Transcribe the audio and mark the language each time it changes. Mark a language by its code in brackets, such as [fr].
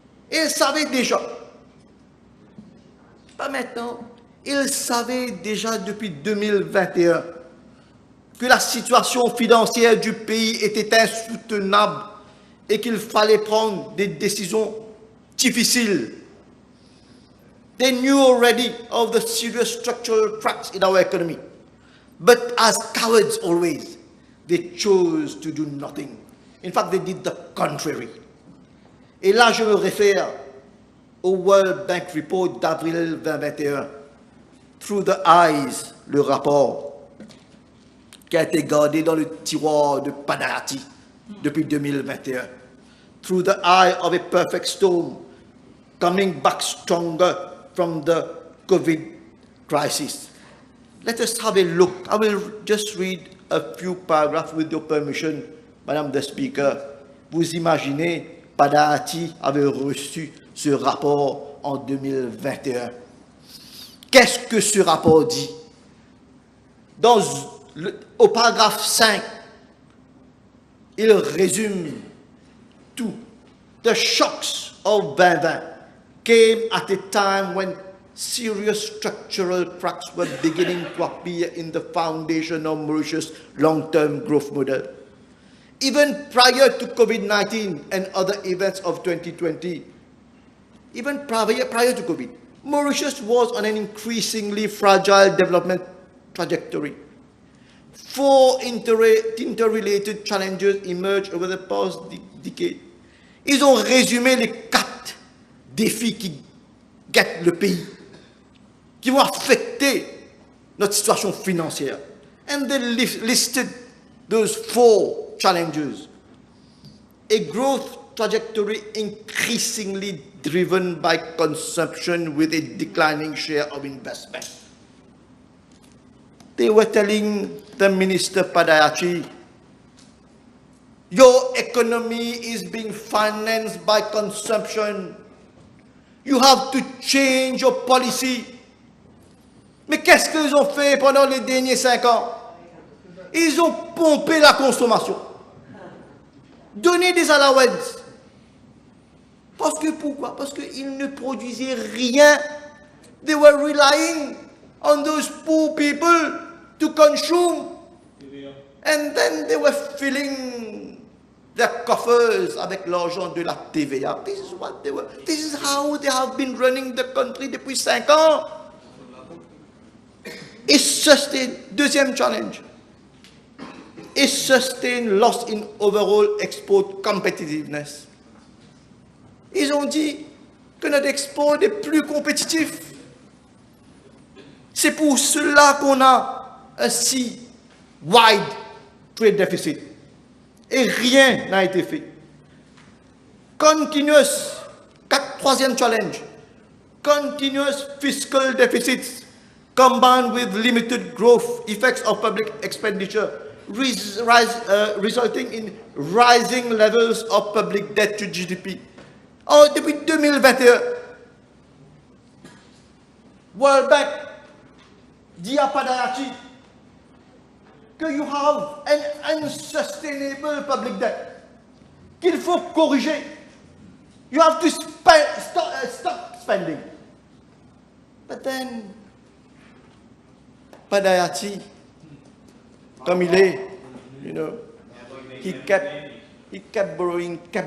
[fr] Et ils savaient déjà, pas maintenant, ils savaient déjà depuis 2021 que la situation financière du pays était insoutenable et qu'il fallait prendre des décisions difficiles. [en] They knew already of the serious structural cracks in our economy. But as cowards always, they chose to do nothing. In fact, they did the contrary. [fr] Et là, je me réfère au World Bank Report d'avril 2021, Through the Eyes, le rapport qui a été gardé dans le tiroir de Panayati depuis 2021. [en] Through the eye of a perfect storm, coming back stronger from the COVID crisis. Let us have a look. I will just read a few paragraphs with your permission, Madame the Speaker. [fr] Vous imaginez, Panayati avait reçu ce rapport en 2021. Qu'est-ce que ce rapport dit? Au paragraphe 5, il résume tout. [en] The shocks of 2020 came at a time when serious structural cracks were beginning to appear in the foundation of Mauritius' long-term growth model. Even prior to COVID-19 and other events of 2020, even prior to COVID, Mauritius was on an increasingly fragile development trajectory. 4 interrelated challenges emerged over the past decade. [fr] Ils ont résumé les 4 défis qui guettent le pays, qui vont affecter notre situation financière. [en] And they listed those 4 challenges. A growth trajectory increasingly driven by consumption with a declining share of investment. They were telling the Minister Panayati, your economy is being financed by consumption. You have to change your policy. [fr] Mais qu'est-ce qu'ils ont fait pendant les derniers 5 ans? Ils ont pompé la consommation. Donné des allowances. Parce que pourquoi? Parce qu'ils ne produisaient rien. [en] They were relying on those poor people to consume. And then they were filling their coffers avec l'argent de la TVA. This is what they were. This is how they have been running the country depuis 5 ans. [fr] Et sustain, deuxième challenge. [en] A sustained loss in overall export competitiveness. [fr] Ils ont dit que notre export est plus compétitif. C'est pour cela qu'on a un si wide trade deficit. Et rien n'a été fait. [en] Continuous, troisième challenge, continuous fiscal deficits combined with limited growth effects of public expenditure, resulting in rising levels of public debt to GDP. [fr] Oh, depuis 2021, World Bank dit à Panayati que you have an unsustainable public debt, qu'il faut corriger. [en] You have to stop spending. But then, Panayati, comme il est, you know, he kept borrowing.